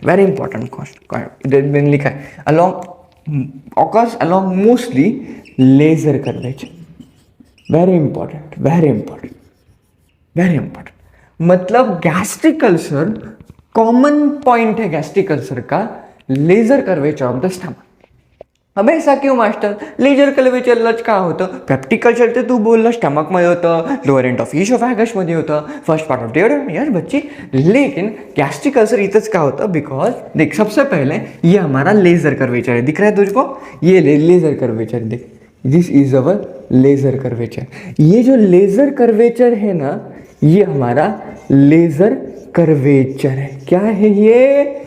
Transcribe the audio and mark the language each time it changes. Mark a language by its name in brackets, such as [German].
[English] Very important question लिखा है, along occurs along mostly lesser curvature. Very important, very important, very important. [Hindi] मतलब gastric ulcer common point है gastric ulcer का, laser curvature of the stomach. अब ऐसा क्यों master? [Marathi] Ledger curvature लचका होतं, peptic ulcer ते तू बोलला स्टमक मध्ये होतं, लोअर एंड ऑफ ईसोफेगस मध्ये होतं, first part of duodenum. [Hindi] Yes बच्ची, लेकिन [Marathi] गैस्ट्रिक अल्सर इतच का होतं? [Hindi] बिकॉज देख, सबसे पहले ये हमारा लेजर कर्वेचर है, दिख रहा है तुझको? ये लेजर कर्वेचर, देख, [English] This is our lesser curvature. [Hindi] ये जो लेजर कर्वेचर है ना, ये हमारा लेजर कर्वेचर है। क्या है ये?